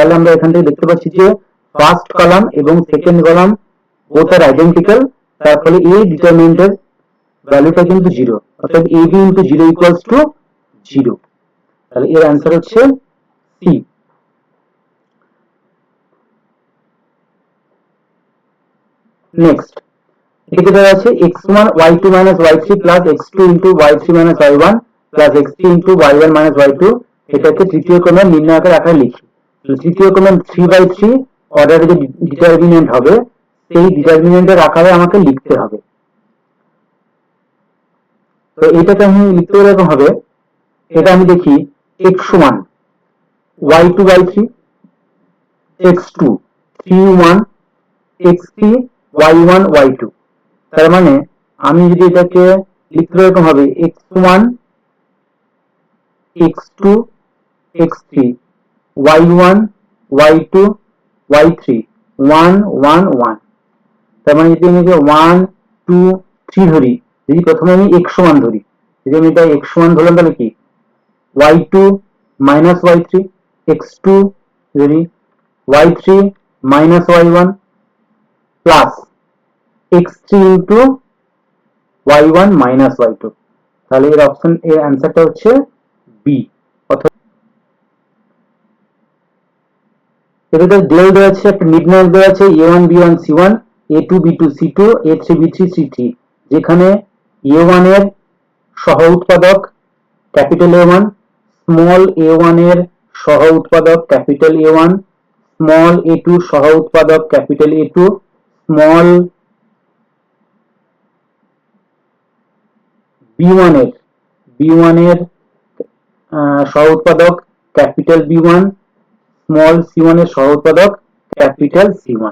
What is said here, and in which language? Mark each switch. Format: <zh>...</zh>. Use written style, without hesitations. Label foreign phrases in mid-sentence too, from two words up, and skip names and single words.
<bn>তাহলে আমরা এখান থেকে দেখতে পাচ্ছি যে</bn> <en>first column</en> <bn>এবং</bn> <en>second column both are identical,</en> <bn>তার ফলে এই ডিটারমিনেন্টের ভ্যালুটা কিন্তু জিরো, অর্থাৎ এ বি</bn> <en>into zero equals to zero.</en> <bn>তাহলে এর অ্যান্সার হচ্ছে সি। নেক্সট এদিকে দেওয়া আছে x1 y2 y3 x2 y3 y1 x3 y1 y2। এটাকে তৃতীয় ক্রমের নির্ণায়কের আকারে লিখি। তৃতীয় ক্রমের 3/3 অর্ডারে যে ডিটারমিনেন্ট হবে সেই ডিটারমিনেন্টের আকারে আমাকে লিখতে হবে। তো এটাকে আমি লিখতে এরকম হবে, এটা আমি দেখি x সমান y2 y3 x2 3 1 x3 y1 y2। তার মানে আমি যদি এটাকে লিখতে এরকম হবে x1 x2 x3 y1 y2 y3 1 1 1। তার মানে যদি আমি 1 2 3 ধরি, যদি প্রথমে আমি x সমান ধরি, যদি আমি এটা x সমান ধরলাম তাহলে কি</bn> <en>y2 minus y3 x2</en> <bn>যদি</bn> <en>y3 minus y1 plus x3 into y1 minus y2।</en> <bn>তাহলে এর অপশন এর অ্যান্সারটা হচ্ছে বি। এটাতে দেওয়া দেওয়া আছে, একটা নির্ণায়ক দেওয়া আছে a1 b1 c1 a2 b2 c2 a3 b3 c3, যেখানে a1 এর সহ উৎপাদক ক্যাপিটাল a1, স্মল a1 এর সহ উৎপাদক ক্যাপিটাল a1, স্মল a2 সহ উৎপাদক ক্যাপিটাল a2, স্মল b1 এর সহ উৎপাদক ক্যাপিটাল b1, স্মল c1 এর সহ উৎপাদক ক্যাপিটাল c1।</bn>